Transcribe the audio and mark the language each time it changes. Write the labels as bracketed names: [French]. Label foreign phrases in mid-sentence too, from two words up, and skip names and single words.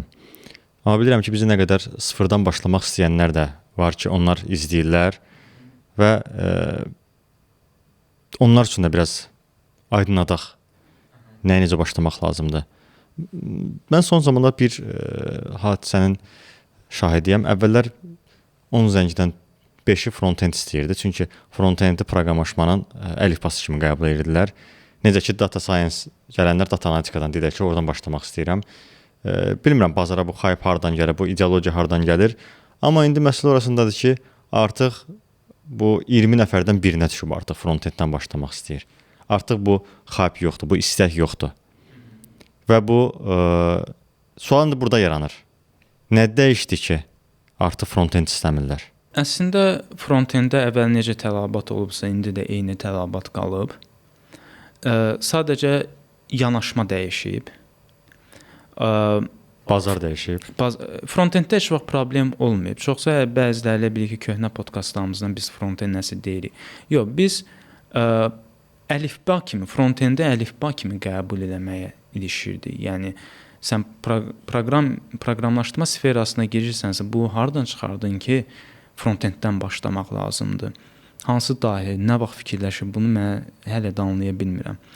[Azerbaijani] Amma bilirəm ki, bizi nə qədər sıfırdan başlamaq istəyənlər də var ki, onlar izləyirlər və onlar üçün də biraz aydınladaq nəyə necə başlamaq lazımdır. Mən son zamanlarda bir hadisənin şahidiyəm. Əvvəllər 10 zəngdən 5-i front-end istəyirdi. Çünki front-endi proqramlaşmanın əlifbası kimi qəbul edirdilər. Necə ki, [English] data science [Azerbaijani] gələnlər data analitikadan deyirlər ki, oradan başlamaq istəyirəm. Bilmirəm, bazara bu hype hardan gəlir, bu ideologiya hardan gəlir. Amma indi məsələ orasındadır ki, artıq bu 20 nəfərdən birinə düşüb artıq front-enddən başlamaq istəyir. Artıq bu hype yoxdur, bu istək yoxdur. Və bu sual da burada yaranır. Nə dəyişdi ki, artıq front-end istəmirlər? Əslində front-enddə əvvəl necə tələbat olubsa, indi də eyni tələbat qalıb. Sadəcə yanaşma dəyişib. Bazar dəyişib. Front-enddə heç vaxt problem olmayıb. Çoxsa bəziləri elə bilir ki, köhnə podkastlarımızdan biz front-end nəsə deyirik. Yox, biz əlifba kimi, front-endi əlifba kimi qəbul eləməyə ilişirdik. Yəni sən proqramlaşdırma sferasına girirsənsə, bu hardan çıxardın ki, front-enddən başlamaq lazımdır? Hansı dahi, nə vaxt fikirləşib, bunu mən hələ də anlaya bilmirəm.